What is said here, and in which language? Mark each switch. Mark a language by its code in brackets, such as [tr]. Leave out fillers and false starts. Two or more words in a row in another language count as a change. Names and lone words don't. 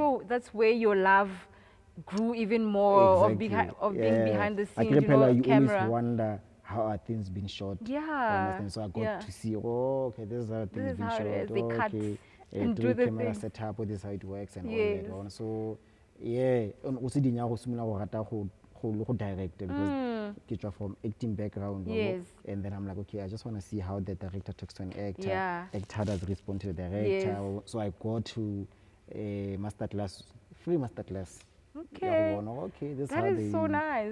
[en] sure that's where your love grew even more of being behind the Like, scenes, you know, you camera. always wonder how are things been shot. Yeah, Understand? So I got yeah. to see, okay, this is how things is been how it shot. is. They cut Okay, and do three the camera thing. setup, this is how it works and Yes. all that. So yeah, and also the [nso] nyako sumina go rata go [en] direct because get from acting background. Yes. And then I'm like, okay, I just want to see how the director talks to an actor. Yeah. Actor does respond to the director. Yes. So I go to a masterclass, free masterclass. Okay. Okay, this That how is so they- nice.